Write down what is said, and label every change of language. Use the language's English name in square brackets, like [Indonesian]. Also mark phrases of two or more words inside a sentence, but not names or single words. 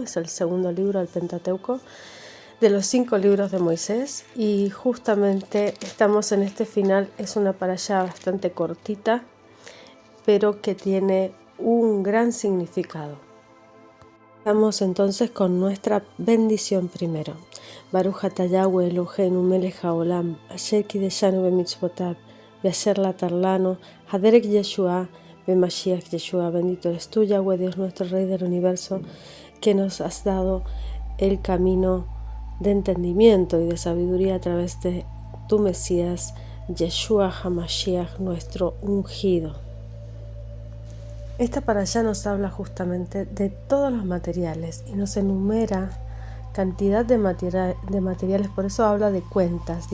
[Spanish] Es el segundo libro del Pentateuco, de los 5 libros de Moisés, y justamente estamos en este final. Es una parashá bastante cortita, pero que tiene un gran significado. Vamos entonces con nuestra bendición primero. [Hebrew] ברוך אתה יהוה אלוהינו מלך העולם, אשר קידשנו במצוותיו, ואשר לתר לנו הדרך ישוע במשיח ישוע. [Spanish] Bendito eres tú, Yahweh, Dios nuestro, Rey del universo, que nos has dado el camino de entendimiento y de sabiduría a través de tu Mesías, [Hebrew] ישוע המשיח, [Spanish] nuestro ungido. Esta parashá nos habla justamente de todos los materiales y nos enumera cantidad de materiales, por eso habla de cuentas.